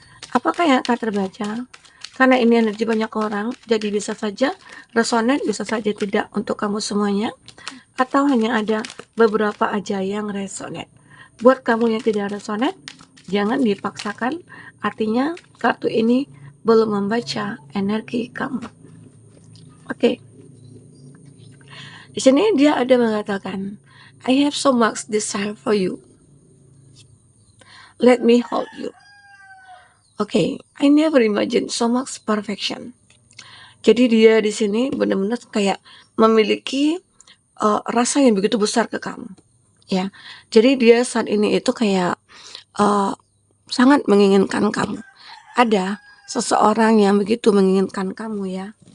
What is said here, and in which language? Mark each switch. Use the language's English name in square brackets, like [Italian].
[Indonesian] Apakah yang akan terbaca? Karena ini energi banyak orang, jadi bisa saja resonate, bisa saja tidak untuk kamu semuanya, atau hanya ada beberapa aja yang resonate. Buat kamu yang tidak resonate, jangan dipaksakan, artinya kartu ini belum membaca energi kamu. Oke. Di sini dia ada mengatakan, [English] I have so much desire for you. Let me hold you. Okay, I never imagined so much perfection. [Indonesian] Jadi dia di sini benar-benar kayak memiliki rasa yang begitu besar ke kamu, ya. Jadi dia saat ini itu kayak sangat menginginkan kamu. Ada seseorang yang begitu menginginkan kamu ya.